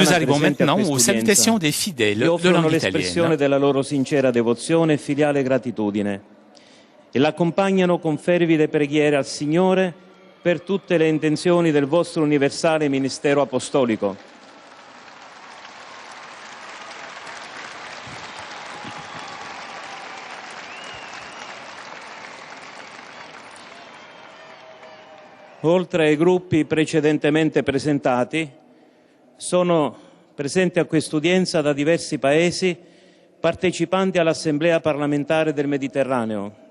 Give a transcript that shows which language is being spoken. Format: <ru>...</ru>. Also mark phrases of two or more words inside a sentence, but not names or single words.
<fr>nous arrivons</fr> <it>presenti a</it> <fr>maintenant aux</fr> <it>quest'udienza</it> <fr>salutations des fidèles</fr> <it>gli</it> <fr>de</fr> <it>offrono</it> <fr>langue</fr> <it>l'espressione</it> <fr>italienne.</fr> <it>della loro sincera devozione e filiale gratitudine e l'accompagnano con fervide preghiere al Signore per tutte le intenzioni del vostro universale ministero apostolico. Oltre ai gruppi precedentemente presentati, sono presenti a quest'udienza da diversi paesi partecipanti all'Assemblea parlamentare del Mediterraneo.</it>